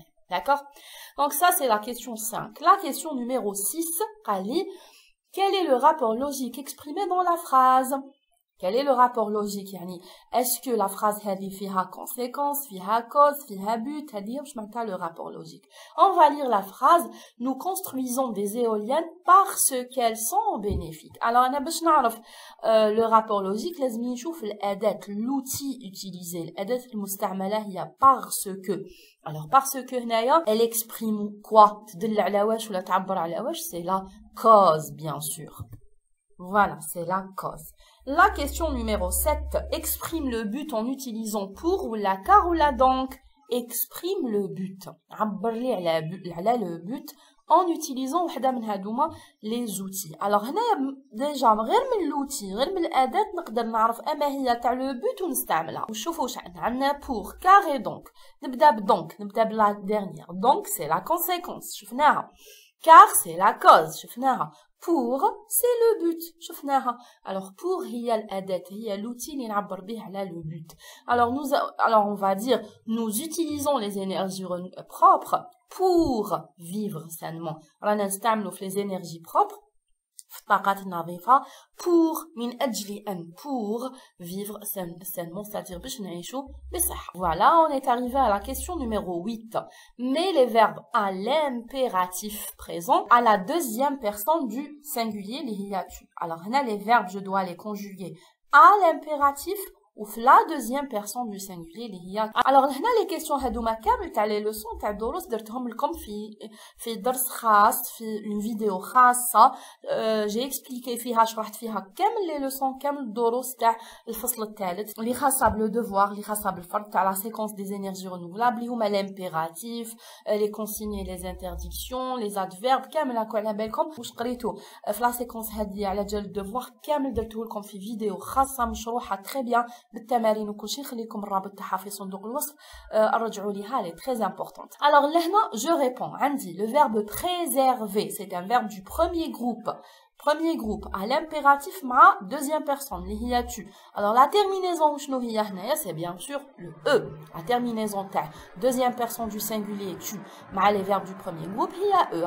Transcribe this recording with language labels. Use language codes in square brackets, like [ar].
[fr] D'accord? Donc ça, c'est la question 5. La question numéro 6, Kali, quel est le rapport logique exprimé dans la phrase? Quel est le rapport logique [ar] يعني [fr] est-ce que la phrase هذه فيها conséquence, فيها cause, فيها but, [ar] هذه واش معناتها [fr] le rapport logique. On va lire la phrase. Nous construisons des éoliennes parce qu'elles sont bénéfiques. [ar] Alors أنا باش نعرف le rapport logique لازم نشوف الأداة, [fr] l'outil utilisé, [ar] الأداة المستعملة هي parce que. [fr] Alors parce que هنايا elle exprime quoi? [ar] تدل على واش ولا تعبر على واش? [fr] C'est la cause bien sûr. Voilà, c'est la cause. La question numéro 7 exprime le but en utilisant pour ou la car ou la donc. Exprime le but. [ar] عبر لي على [fr] le but en utilisant [ar] وحدة من هادوما [fr] les outils. [ar] Alors هنايا ديجا غير من l'outil غير من الأداة نقدر نعرف أما هي تاع le but ونستعملها. وشوفوا واش عندنا pour, car et donc. نبدأ بدونك, نبدأ بلا dernière. [fr] Donc c'est la conséquence, شفناها. Car c'est la cause, شفناها. Pour, c'est le but, شفناها. [ar] Alors pour هي الأداة, هي l'outil اللي نعبر به على le but. [fr] Alors on va dire nous utilisons les énergies propres pour vivre sainement. [ar] رانا نستعملوا في [fr] les énergies propres [ar] في الطاقات النظيفة pour من أجل أن [fr] pour vivre sainement, [ar] c'est-à-dire باش نعيشوا بصحة. [fr] Voilà, on est arrivé à la question numéro 8. Mets les verbes à l'impératif présent à la deuxième personne du singulier [ar] اللي هي [fr] tu. Alors هنا les verbes je dois les conjuguer à l'impératif وفي la deuxième personne du singulier اللي هي. [ar] alors هنا les questions هادوما كامل تاع les leçons تاع الدروس درتهم لكم في درس خاص في une vidéo خاصة. [fr] j'ai expliqué [ar] فيها شرحت فيها كامل les leçons كامل الدروس تاع الفصل الثالث اللي خاصة بلو devoir اللي خاصة بالفرد تاع la séquence des énergies renouvelables اللي هما [fr] l'impératif, les consignes et les interdictions, [ar] les adverbes كامل هاكو على بالكم واش قريتو في la séquence هذه على جال devoir كامل درتو لكم في فيديو خاصة مشروحة [fr] très bien [ar] بالتمارين وكل شيء. نخليكم الرابط تاعها في صندوق الوصف، ارجعوا ليها، [fr] elle est très importante. Alors لهنا je réponds عندي le verbe préserver, c'est un verbe du premier groupe à l'impératif مع deuxième personne اللي هي tu. Alors la terminaison [ar] شنو هي هنايا؟ [fr] c'est bien sûr le e. La terminaison تاع deuxième personne du singulier tu مع les verbes du premier groupe هي e.